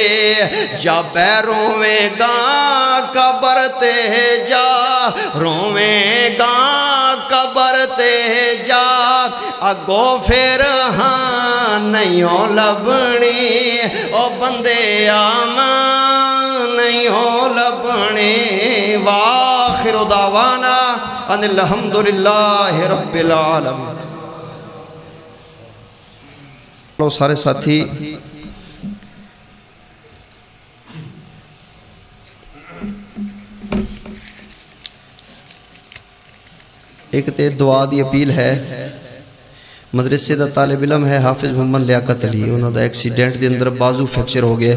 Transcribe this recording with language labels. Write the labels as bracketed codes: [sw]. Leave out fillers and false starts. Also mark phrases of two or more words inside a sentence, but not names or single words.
[pa] جب روویگا قبر تے جا، روویگا قبر تے جا، اگوں فیر ہاں نہیں لبھنی، او بندے آماں نہیں لبھنے. [ar] وآخر دعوانا أن الحمد لله رب العالمين. [ur] لو سارے ساتھی ایک تو دعا کی اپیل ہے. مدرسے کا طالب علم ہے حافظ محمد لیاقت علی، انہوں نے ایکسیڈنٹ کے اندر بازو فریکچر ہو گیا.